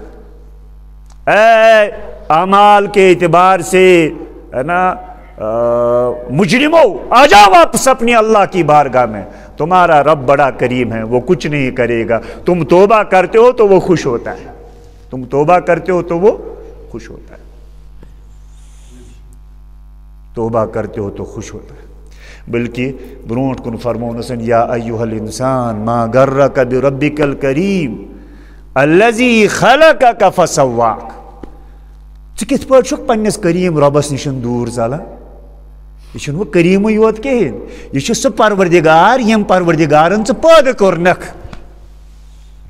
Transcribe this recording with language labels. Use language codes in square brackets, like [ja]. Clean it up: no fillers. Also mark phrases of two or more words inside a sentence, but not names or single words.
[ur] اے اعمال کے اعتبار سے ہے نا مجرموں آ جاؤ واپس اپنی اللہ کی بارگاہ میں تمہارا رب بڑا کریم ہے وہ کچھ نہیں کرے گا تم توبہ کرتے ہو تو وہ خوش ہوتا ہے تم توبہ کرتے ہو تو وہ خوش ہوتا ہے توبہ کرتے ہو تو خوش ہوتا ہے بلکہ [ks] برونٹ کن فرمونسن [ar] یا ایوہ الانسان ما غرک بربک الکریم الذی خلقک فسواک [ks] ژٕ کِتھ پٲٹھۍ چھُکھ پننِس کریم رۄبس نِش دوٗر ژلان یہ چھُنہٕ وۄنۍ کریٖمٕے یوت کِہیٖنۍ یہِ چھُ سُہ پروردِگار ییٚمۍ پروردِگارن ژٕ پٲدٕ کوٚرنکھ